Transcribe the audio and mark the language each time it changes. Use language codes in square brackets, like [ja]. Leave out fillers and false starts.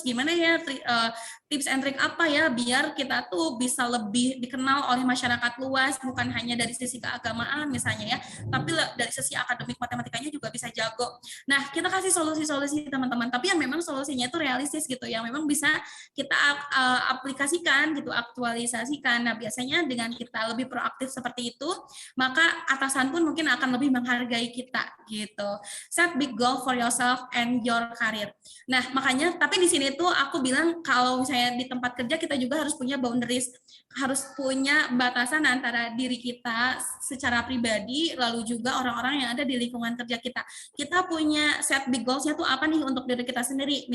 [id] Gimana ya [en] tips and trick [id] apa ya biar kita tuh bisa lebih dikenal oleh masyarakat luas, bukan hanya dari sisi keagamaan misalnya ya, tapi dari sisi akademik matematikanya juga bisa jago. Nah, kita kasih solusi-solusi teman-teman, tapi yang memang solusinya itu realistis gitu, yang memang bisa kita aplikasikan gitu, aktualisasikan. Nah, biasanya dengan kita lebih proaktif seperti itu, maka atasan pun mungkin akan lebih menghargai kita gitu. [en] Set big goal for yourself and your career. [id] Nah, makanya tapi di sini tuh aku bilang kalau misalnya di tempat kerja kita juga harus punya boundaries, harus punya batasan antara diri kita secara pribadi lalu juga orang-orang yang ada di lingkungan kerja kita. Kita punya [en] set big goals- [id] nya tuh apa nih untuk diri kita sendiri.